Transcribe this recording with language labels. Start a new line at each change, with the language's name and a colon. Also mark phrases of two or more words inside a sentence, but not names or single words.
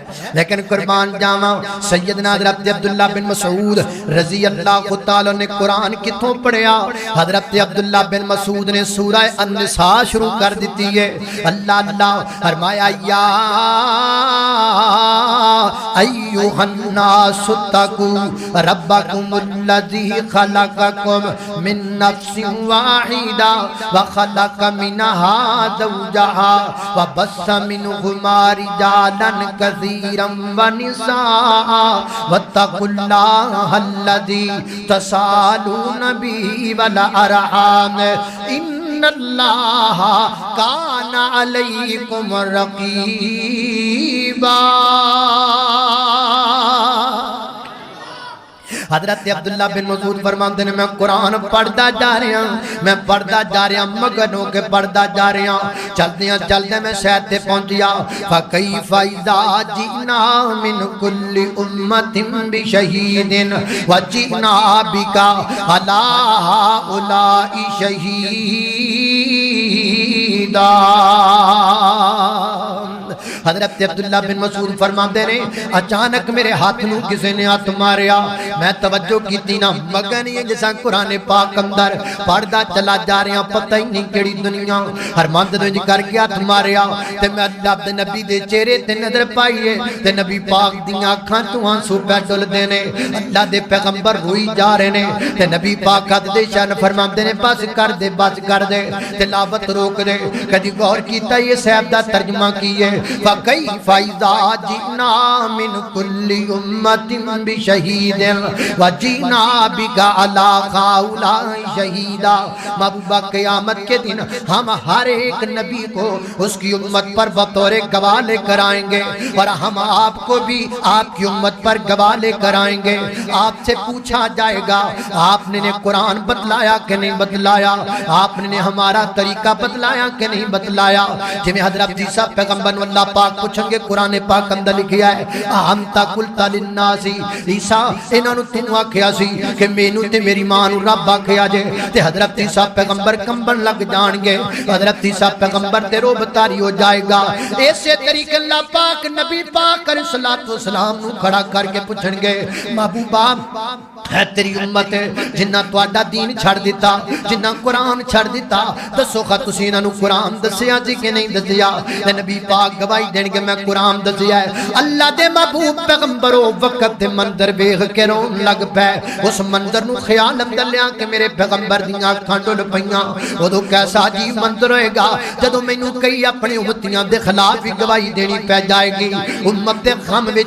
Punjabi: لیکن قربان جاواں سیدنا حضرت عبداللہ بن مسعود رضی اللہ تعالیٰ نے قرآن کتھوں پڑھیا؟ حضرت عبداللہ بن مسعود نے سورہ النساء شروع کر دیتی ہے۔
Arabic: اللہ اللہ فرمایا یا ایوہ الناس اتقوا ربکم الذی خلقکم من نفس واحدہ وخلق منہا زوجہا وبث منہما رجالا کثیرا ونساء واتقوا اللہ الذی تسالون بہ والارحام ان اللہ کان علیکم رقیبا۔
Punjabi: حضرت عبداللہ بن مسعود فرماتے ہیں میں قرآن پڑھدا جا رہا مگن ہو کے پڑھدا جا رہا، چلدے میں شاید تے پہنچیا
Arabic: فَكَيْفَ إِذَا جِئْنَا مِنْ كُلِّ أُمَّةٍ بِشَهِيدٍ وَجِئْنَا بِكَ عَلَىٰ هَٰؤُلَاءِ شَهِيدًا۔
Punjabi: حضرت عبداللہ بن مسعود فرماتے ہیں اچانک میرے ہاتھ نو کسی نے ہاتھ ماریا، میں توجہ کی تینا مگن یہ جیسا قرآن پاک اندر پڑھدا چلا جا رہا، پتہ ہی نہیں کیڑی دنیا ہرمند دو جی کر کے ہاتھ ماریا تے میں اللہ دے نبی دے چہرے تے نظر پائیے تے نبی پاک دیاں اکھاں تو آنسو پہ ڈل دینے، اللہ دے پیغمبر روئی جا رہے نے تے نبی پاک حد دے شان فرماندے نے بس کر دے تلاوت روک دے۔ کدی غور کیتا یہ صاحب دا ترجمہ کیے
Arabic: فَكَيْفَ إِذَا جِئْنَا مِنْ كُلِّ أُمَّةٍ بِشَهِيدٍ وَجِئْنَا بِكَ عَلَىٰ هَٰؤُلَاءِ شَهِيدًا۔
Urdu: محبوبہ قیامت کے دن ہم ہر ایک نبی کو اس کی امت پر بطور گواہ لے کر آئیں گے اور ہم آپ کو بھی آپ کی امت پر گواہ لے کر آئیں گے۔ آپ سے پوچھا جائے گا آپ نے قرآن بتلایا کہ نہیں بتلایا، آپ نے ہمارا طریقہ بتلایا کہ نہیں بتلایا۔
Punjabi: جنہیں حضرت عیسیٰ پیغمبر اللہ پاک پوچھیں گے قرآن پاک اندر لکھیا ہے
Arabic: اَحَمْتَ قُلْتَ لِلنَّاسِ
Punjabi: عیسیٰ انہوں نے تنہوں آکھیا سی کہ مینوں تے میری ماں نو رب آکھیا جے تے حضرت عیسیٰ پیغمبر کمبن لگ جان گے، حضرت عیسیٰ پیغمبر تے روب تاری ہو جائے گا۔ ایسے طریقے اللہ پاک نبی پاک علیہ السلام نو کھڑا کر کے پوچھیں گے محبوبہ ہے تیری امت جنہ تواڈا دین چھڑ دیتا جنہ قرآن چھڑ دیتا دسو خا تسی انہاں نو قرآن دسیا جی کہ نہیں دسیا تے نبی پاک گواہی دین کہ میں قرآن دسیا ہے اللہ دے محبوب پیغمبرو وقت دے منظر ویکھ کے رون لگ پے اس منظر نو خیال اندر لیا کہ میرے پیغمبر دیاں اکھاں ڈل پیاں اودوں کیسا عجیب منظر ہوئے گا جدوں مینوں کئی اپنی امتیاں دے خلاف ہی گواہی دینی پے جائے گی امت دے غم وچ